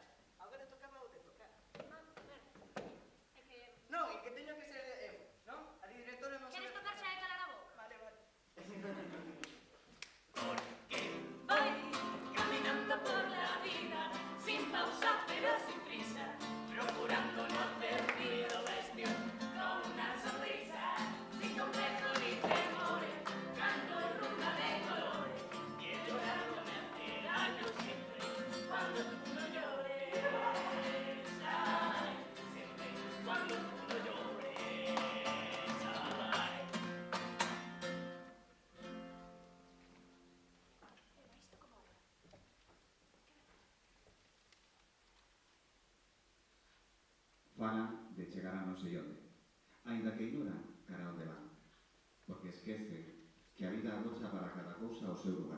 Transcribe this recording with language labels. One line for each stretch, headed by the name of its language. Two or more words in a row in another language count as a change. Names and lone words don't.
Galician: Agora tocaba o de tocar. Ah, merda. É que... Non, e que teño que ser eu, non? A directora non sabe... Queres tocar xa e calar a boca? Vale, vale.
Spanish: Voy caminando por la vida, sin pausa pero sin prisa, procurando no hacer ruido, vestido con una sonrisa, sin complejo ni temores, canto rumba de colores, y el llorando me hace daño siempre, cuando tú no llores, ay, siempre, cuando tú no llores, ay.
Galician: Eva, isto como era? Fala de chegar a non sei onde, aínda que ignora cara onde van, porque esquece que a vida agocha para cada cousa o seu lugar.